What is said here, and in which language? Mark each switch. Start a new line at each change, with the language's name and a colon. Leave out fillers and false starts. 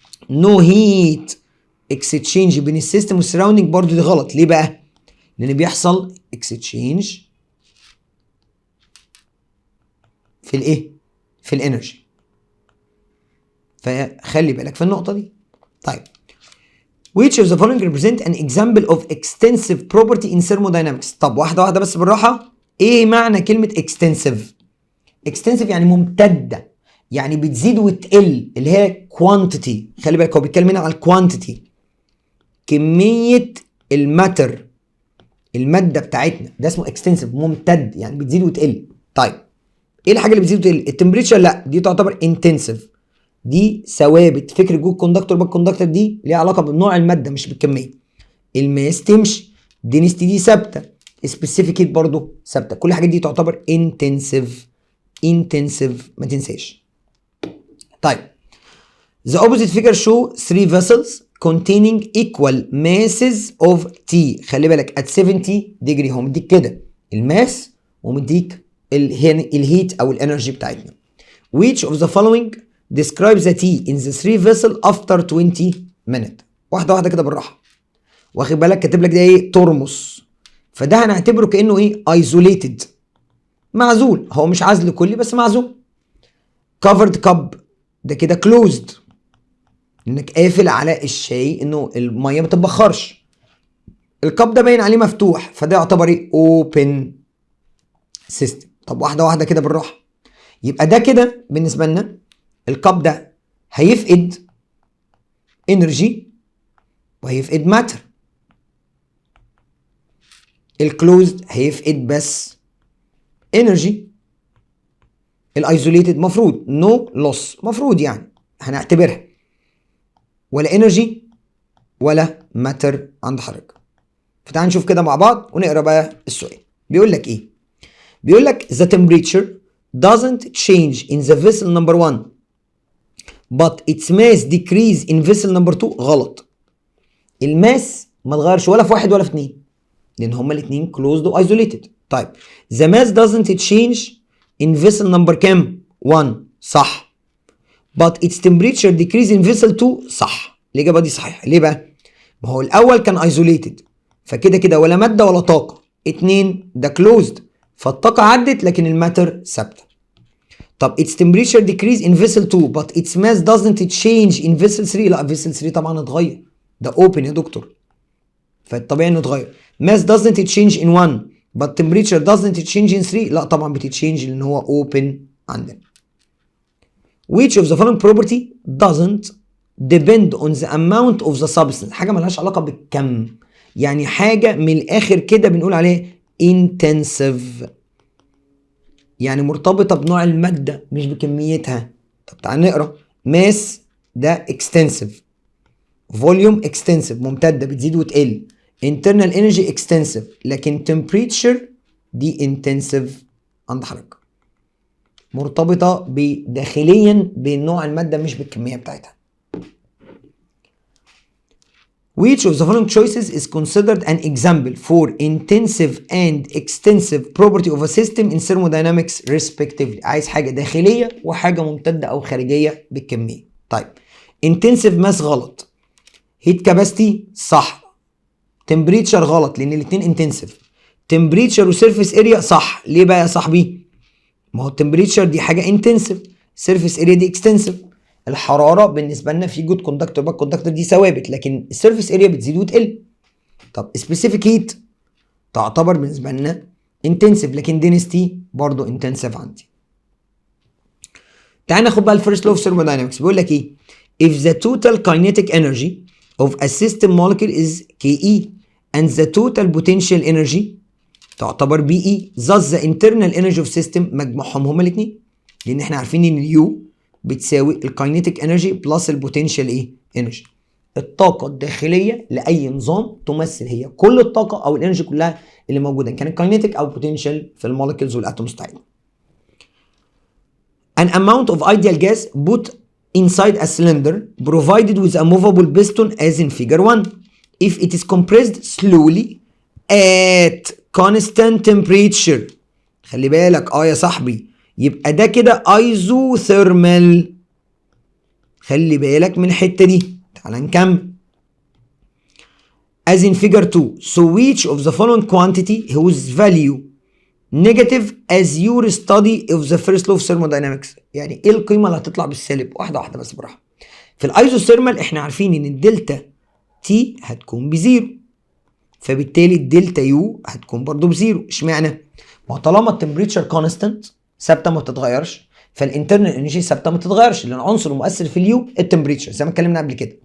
Arabic: نو هيت اكستشينج بين السيستم والسراوندنج، برضو دي غلط. ليه بقى؟ لان بيحصل اكستشينج في الايه؟ في الانرجي، فخلي بالك في النقطه دي.
English: طيب which of the following represent an example of extensive property in thermodynamics؟
Arabic: طب واحده واحده بس بالراحه. ايه معنى كلمه extensive؟ extensive يعني ممتده، يعني بتزيد وتقل، اللي هي quantity. خلي بالك هو بيتكلم هنا على الكوانتيتي، كميه الماتر، الماده بتاعتنا، ده اسمه extensive، ممتد يعني بتزيد وتقل. طيب ايه الحاجه اللي بتزيد وتقل؟ التمبريتشر لا، دي تعتبر intensive، دي ثوابت. فكره جود كوندكتور باك كوندكتور دي ليها علاقه بنوع الماده مش بالكميه. الماس تمشي، دينستي دي ثابته، سبيسيفيك هيت برضه ثابته، كل الحاجات دي تعتبر انتنسيف. انتنسيف ما تنساش.
English: طيب the opposite figure show 3 vessels containing equal masses of T.
Arabic: خلي بالك
English: at 70 degree
Arabic: هو مديك كده الماس ومديك الهيت او الانرجي بتاعتنا.
English: which of the following describes the T in the 3 vessel after 20 minutes؟
Arabic: واحده واحده كده بالراحه. واخد بالك كاتب لك ده ايه؟ ترمس، فده هنعتبره كانه ايه؟ isolated، معزول. هو مش عزل كلي بس معزول. covered cup ده كده closed، انك قافل على الشاي انه الميه ما تتبخرش. الكب ده باين عليه مفتوح، فده يعتبر ايه؟ open system. طب واحده واحده كده بالراحه. يبقى ده كده بالنسبه لنا الكب ده هيفقد انرجي وهيفقد ماتر. الكلوزد هيفقد بس انرجي. الايزوليتد مفروض نو لوس، مفروض يعني هنعتبرها ولا انرجي ولا ماتر عند حضرتك. فتعال نشوف كده مع بعض ونقرا بقى السؤال. بيقول لك ايه؟ بيقول لك
English: the temperature doesn't change in the vessel number 1 but its mass decrease in vessel number 2.
Arabic: غلط. الماس ما اتغيرش ولا في واحد ولا في اتنين، لان هما الاتنين closed و isolated.
English: طيب the mass doesn't change in vessel number
Arabic: كام؟
English: 1.
Arabic: صح.
English: but its temperature decrease in vessel 2.
Arabic: صح. الاجابه دي صحيحه. ليه بقى؟ ما هو الاول كان isolated، فكده كده ولا ماده ولا طاقه. 2 ده closed، فالطاقه عدت لكن الماتر ثابته.
English: طب its temperature decrease in vessel 2 but its mass doesn't change in vessel 3.
Arabic: لا vessel 3 طبعا اتغير، ده open يا دكتور، فالطبيعي انه اتغير.
English: mass doesn't change in 1 but temperature doesn't change in 3.
Arabic: لا طبعا بتتشينج لان هو open عندنا.
English: which of the following property doesn't depend on the amount of the substance؟
Arabic: حاجه ملهاش علاقه بالكم، يعني حاجه من الاخر كده بنقول عليه intensive، يعني مرتبطه بنوع الماده مش بكميتها. طب تعال نقرا. mass ده extensive، volume extensive ممتده بتزيد وتقل، internal energy extensive، لكن temperature دي intensive عند حضرتك، مرتبطه بداخليا بنوع الماده مش بالكميه بتاعتها.
English: which of the following choices is considered an example for intensive and extensive property of a system in thermodynamics respectively؟
Arabic: عايز حاجه داخليه وحاجه ممتده او خارجيه بالكميه. طيب intensive mass غلط، heat capacity صح، temperature غلط لان الاثنين intensive، temperature وsurface area صح. ليه بقى يا صاحبي؟ ما هو التمبريتشر دي حاجه انتنسيف، سيرفيس اريا دي اكستنسيف. الحراره بالنسبه لنا في جود كوندكتور باك كوندكتور دي ثوابت، لكن السيرفيس اريا بتزيد وتقل. طب سبيسيفيك هيت تعتبر بالنسبه لنا انتنسيف، لكن دينستي برضه انتنسيف عندي. تعال ناخد بقى الفيرست لو اوف ثيرموداينامكس. بيقول لك ايه؟
English: if the total kinetic energy of a system molecule is Ke and the total potential energy تعتبر Be thus the internal energy of system،
Arabic: مجموعهم هما الاثنين، لان احنا عارفين ان اليو بتساوي الكاينيتيك انرجي بلس البوتنشال ايه انرجي. الطاقه الداخليه لاي نظام تمثل هي كل الطاقه او الانرجي كلها اللي موجوده، كانت كاينيتيك او بوتنشال في المولكيولز والاتومز بتاعتنا.
English: An amount of ideal gas put inside a cylinder provided with a movable piston as in figure 1. If it is compressed slowly at constant temperature.
Arabic: خلي بالك يا صاحبي، يبقى ده كده ايزوثيرمال. خلي بالك من الحته دي. تعال نكمل.
English: As in figure 2. So which of the following quantity whose value negative as your study of the first law of thermodynamics؟
Arabic: يعني ايه القيمه اللي هتطلع بالسالب؟ واحده واحده بس براحه. في الايزوثيرمال احنا عارفين ان الدلتا تي هتكون بزيرو، فبالتالي الدلتا يو هتكون برضو بزيرو. اشمعنى؟ ما طالما التمبريتشر كونستنت ثابته ما بتتغيرش، فالانترنال انرجي ثابته ما بتتغيرش، لان العنصر المؤثر في اليو التمبريتشر زي ما اتكلمنا قبل كده.